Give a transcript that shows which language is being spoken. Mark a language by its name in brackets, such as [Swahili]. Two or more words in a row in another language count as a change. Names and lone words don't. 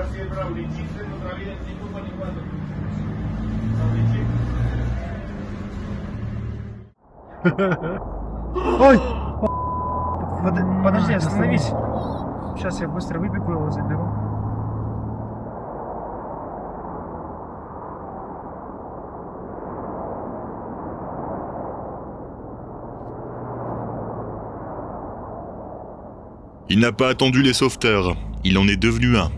[Russian] Ой! Подожди, остановись. Сейчас я быстро выбегу, его заберу. [French] Il n'a pas attendu les sauveteurs, il en est devenu un.